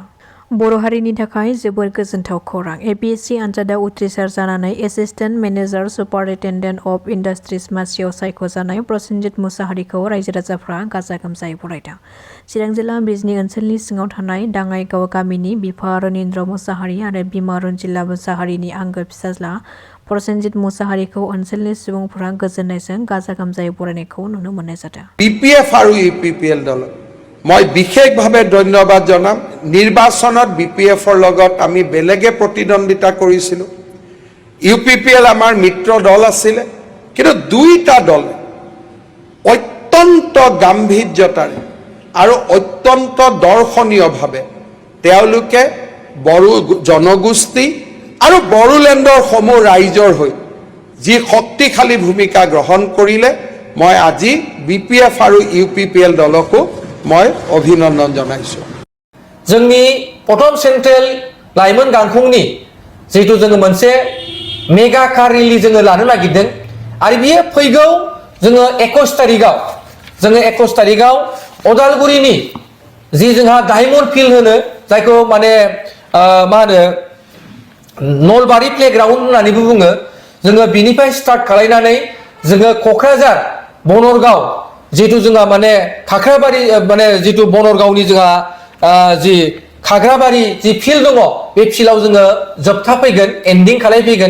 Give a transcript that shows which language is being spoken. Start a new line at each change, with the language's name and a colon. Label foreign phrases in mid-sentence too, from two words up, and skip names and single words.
Bodo: बर' हारिनि थाखाय जोबोर गोजोनथाव खौरां। APSC आनजादाव उथ्रिसार जानानै
English: Assistant Manager Superintendent of Industries
Bodo: मासियाव सायख'जानाय प्रसेनजित मुसाहारिखौ रायजो राजाफ्रा गाजा गोमजायै बरायदों। चिरां जिल्ला बिजनी ओनसोलनि सिङाव थानाय दाङाइगाव गामिनि बिफा रनिन्द्र मुसाहारि आरो बिमा रनजिला मुसाहारिनि आंगो फिसाज्ला प्रसेनजित मुसाहारिखौ ओनसोलनि सुबुंफोरा गोजोननायजों गाजा गोमजायै बरायनायखौ नुनो मोननाय जादों।
Assamese: BPF আৰু UPPL দল মই বিশেষভাৱে ধন্যবাদ জনাম। নিৰ্বাচনত BPFৰ লগত আমি বেলেগে প্ৰতিদ্বন্দ্বিতা কৰিছিলোঁ। UPPL আমাৰ মিত্ৰ দল আছিল, কিন্তু দুইটা দল অত্যন্ত গাম্ভীৰ্যতাৰে আৰু অত্যন্ত দৰ্শনীয়ভাৱে তেওঁলোকে বড়ো জনগোষ্ঠী আৰু বড়োলেণ্ডৰ সমূহ ৰাইজৰ হৈ যি শক্তিশালী ভূমিকা গ্ৰহণ কৰিলে মই আজি BPF আৰু UPPL দলকো মই অভিনন্দন জনাইছো।
Bodo: जोंनि प्रथम सेन्ट्रेल लाइमोन गांखंनि जिहेतु जोङो मोनसे
English: mega car rally
Bodo: जोङो लानो नागिरदों आरो बियो फैगौ जोङो 21 तारिखआव अदालगुरिनि जि जोंहा डायमन्ड फिल्ड होनो जायखौ माने मा होनो नलबारि प्लेग्राउन्ड होननानैबो बुङो जोङो बिनिफ्राय स्टार्ट खालायनानै जोङो क'क्राझार बनरगाव जिहेतु जोंहा माने खाख्राबारि माने जिहेतु बनरगावनि जोंहा जि खाग्राबारि जि फिल्ड दङ बे फिल्डआव जोङो जोबथा फैगोन एन्डिं खालायफैगोन।